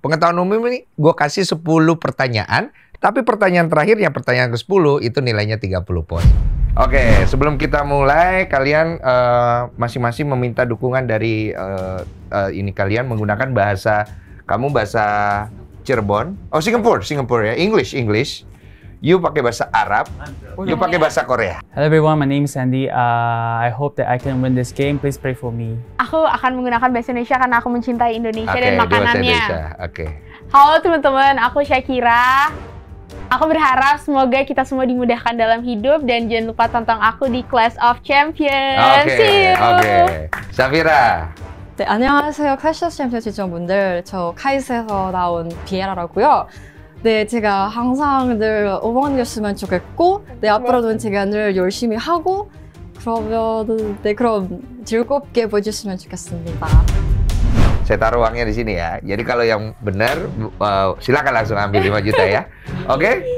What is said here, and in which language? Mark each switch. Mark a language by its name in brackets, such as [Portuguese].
[Indonesian] Pengetahuan umum ini gue kasih 10 pertanyaan. Tapi pertanyaan terakhir, yang pertanyaan ke-10, itu nilainya 30 poin. Oke, sebelum kita mulai, kalian masing-masing meminta dukungan dari ini kalian menggunakan bahasa, kamu bahasa Cirebon, Singapore ya, English. You pakai bahasa Arab, you pakai bahasa Korea. [English] Hello everyone, my name is Sandy. I hope that I can win this game. Please pray for me. [Indonesian] Aku akan menggunakan bahasa Indonesia karena aku mencintai Indonesia dan makanannya. Oke. Halo teman-teman, aku Syakira. Aku berharap semoga kita semua dimudahkan dalam hidup dan jangan lupa tonton aku di Clash of Champions. [English] See you. [Korean] 오케이. Safira. 네, 안녕하세요. 클래시 오브 챔피언 시청자분들. 저 카이스에서 나온 비에라라고요. 네, 제가 항상 늘 응원해줬으면 좋겠고, 네, 앞으로도 제가 늘 열심히 하고, 그럼 즐겁게 보여줬으면 좋겠습니다. [Indonesian] Saya taruh uangnya di sini ya. Jadi kalau yang benar, silakan langsung ambil 5 juta ya. Oke?